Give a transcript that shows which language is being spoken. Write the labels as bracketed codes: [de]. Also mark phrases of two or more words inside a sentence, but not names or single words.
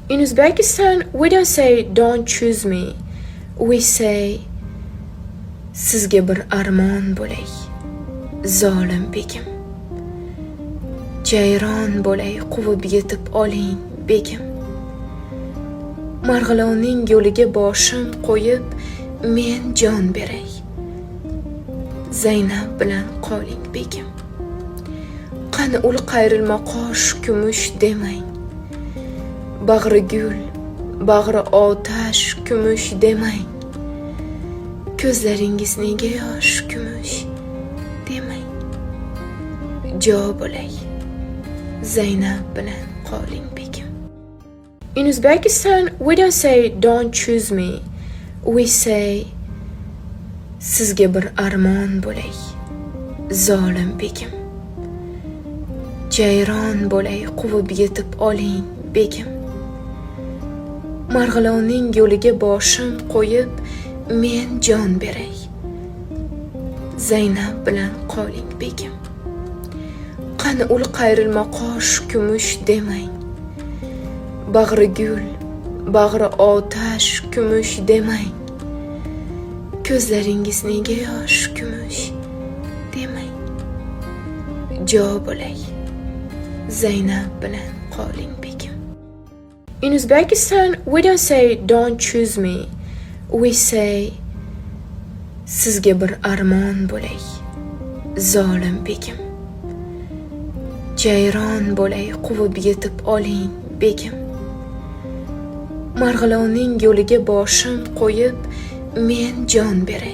[en] In Uzbekistan, we don't say don't choose me. We say [uz] sizga bir armon bo'lay, zolim begim. Jayron bo'lay, quvib yetib oling begim. Marg'ilonning yo'liga boshim qo'yib, men jon beray. Zaynab bilan qoling begim. Qani ul qayrilmoqosh kumush demang. Bag'ri gul, bag'ri otash kumush demang. Ko'zlaringiz nega yosh kumush demang. Jo bo'lay, Zaynab bilan qoling begim. [en] In Uzbekistan, we don't say don't choose me. We say [uz] sizga bir armon bo'lay, zolim begim. Jayron bo'lay, quvib yetib oling begim. Marg'ilonning yo'liga boshim qo'yib, men jon beray. Zaynab bilan qoling begim. Qani ul qayrilmoqosh kumush demang. Bag'ri gul, bag'ri otash kumush demang. Ko'zlaringiz nega yosh kumush demang. Jo bo'lay, Zaynab bilan qoling begim. [en] In Uzbekistan, we don't say don't choose me. We say [uz] sizga bir armon bo'lay, zolim begim. Jayron bo'lay, quvib yetib oling begim. Marg'ilonning yo'liga boshim qo'yib, men jon beray.